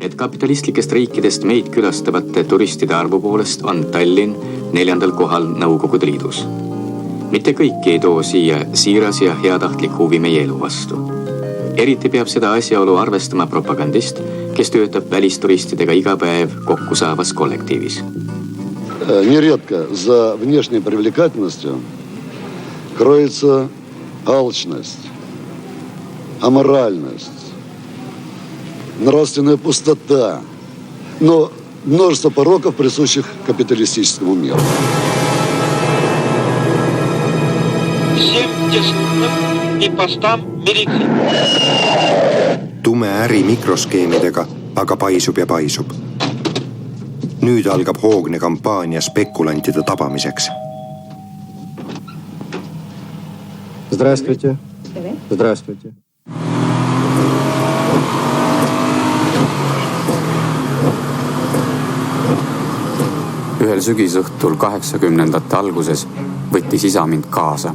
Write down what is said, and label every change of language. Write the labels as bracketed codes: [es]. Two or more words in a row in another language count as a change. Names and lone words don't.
[et] Et kapitalistlikest riikidest meid külastavate turistide arvu poolest on Tallinn 4. kohal Nõukogude Liidus. Mitte kõiki ei too siia siiras ja heatahtlik huvi meie elu vastu. Eriti peab seda asjaolu arvestama propagandist, kes töötab välisturistidega iga päev kokku saavas kollektiivis. [ru] Нередко за внешней привлекательностью кроется алчность, аморальность, нравственная пустота, но множество пороков, присущих капиталистическому миру. Всем дежурным и постам милиции. [et] Tume äri mikroskeemidega aga paisub ja paisub. Nüüd algab hoogne kampaania spekulantide tabamiseks. [ru] Здравствуйте. Здравствуйте. [et] Ühel sügisõhtul 80ndate alguses võttis isa mind kaasa.